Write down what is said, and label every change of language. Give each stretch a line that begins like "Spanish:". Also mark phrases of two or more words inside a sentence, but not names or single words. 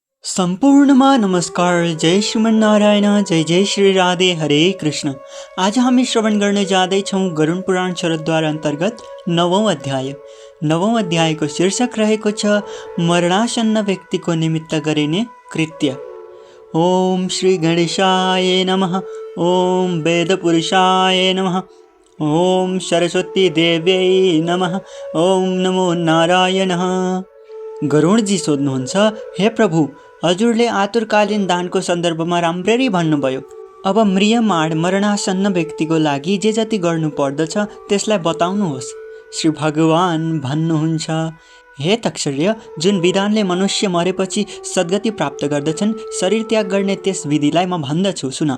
Nepali: सम्पूर्णमा नमस्कार। जय श्रीमन्नारायण, जय जय श्री राधे, हरे कृष्ण। आज हामी श्रवण गर्ने जाँदैछौँ गरुड पुराण शरद्वार अन्तर्गत 9औं अध्याय। 9औं अध्यायको शीर्षक रहेको छ मरणासन्न व्यक्तिको निमित्त गरिने कृत्य।
Sanskrit: ओम श्री गणेशाय नमः। ओम वेदपुरुषाय नमः। ओम सरस्वती देव्यै नमः। ओम नमो नारायणः।
Nepali: गरुडजी सोध्नुहुन्छ, हे प्रभु, हजुरले आतुरकालीन दानको सन्दर्भमा राम्ररी भन्नुभयो। अब म्रियमाण मरणासन्न व्यक्तिको लागि जे जति गर्नु पर्दछ त्यसलाई बताउनुहोस्। श्री भगवान भन्नुहुन्छ, हे तक्षर्य, जुन विधानले मनुष्य मरेपछि सद्गति प्राप्त गर्दछन्, शरीर त्याग गर्ने त्यस विधिलाई म भन्दछु, सुन।